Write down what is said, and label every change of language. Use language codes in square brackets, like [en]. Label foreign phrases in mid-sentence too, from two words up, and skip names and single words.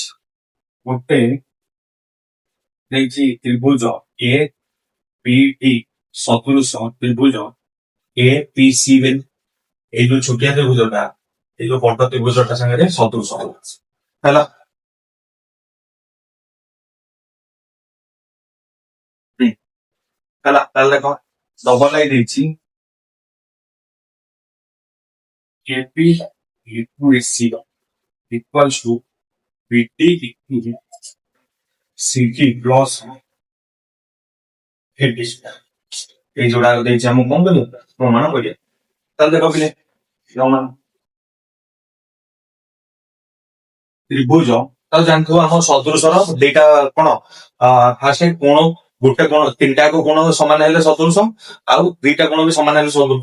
[or] ଗୋଟେ ଦେଇଛି ତ୍ରିଭୁଜ ଏ ପି ଡି ସଦୃଶ ତ୍ରିଭୁଜ ଏ ପି ସି ବୋଲି, ଏଇ ଯୋଉ ଛୋଟିଆ ତ୍ରିଭୁଜଟା ଏଇ ଯୋଉ ବଡ ତ୍ରିଭୁଜଟା ସାଙ୍ଗରେ ସଦୃଶ ହେଲା। ହେଲା, ତାହେଲେ ଦେଖ [en] double line [or] ଦେଇଛି [en] AP into AC equals to BT into CT plus AD। [or] এই ଯୋଉଟା ଦେଇଛି ଆମକୁ କଣ କରିବ ପ୍ରମାଣ କରିବା। ତାହେଲେ ଦେଖ ପିଲେ ପ୍ରମାଣ ତ୍ରିଭୁଜ, ତାହେଲେ ଜାଣିଥିବ ଆମ ସଦୃଶର ଦିଟା କଣ ଫାର୍ଷ୍ଟ କୋଣ, ଗୋଟେ କୋଣ ତିନିଟା କୋଣ ସମାନ ହେଲେ ସଦୃଶ, ଆଉ ଦିଟା କୋଣ ବି ସମାନ ହେଲେ ସଦୃଶ।